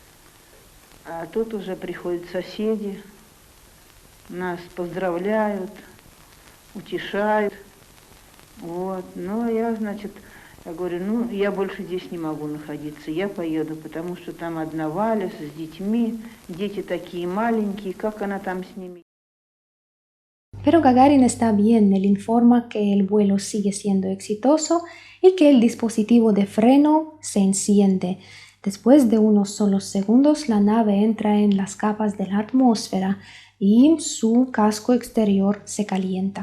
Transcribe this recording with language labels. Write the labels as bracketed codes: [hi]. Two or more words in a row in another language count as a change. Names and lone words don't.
[ru] А тут уже приходят соседи, нас поздравляют, утешают. Вот, ну я, значит, я говорю, ну я больше здесь не могу находиться, я поеду, потому что там одна Валя с детьми, дети такие маленькие, как она там с ними. [es] Pero Gagarin está bien, él informa que el vuelo sigue siendo exitoso y que el dispositivo de freno se enciende. Después de unos solos segundos, la nave entra en las capas de la atmósfera y su casco exterior se calienta.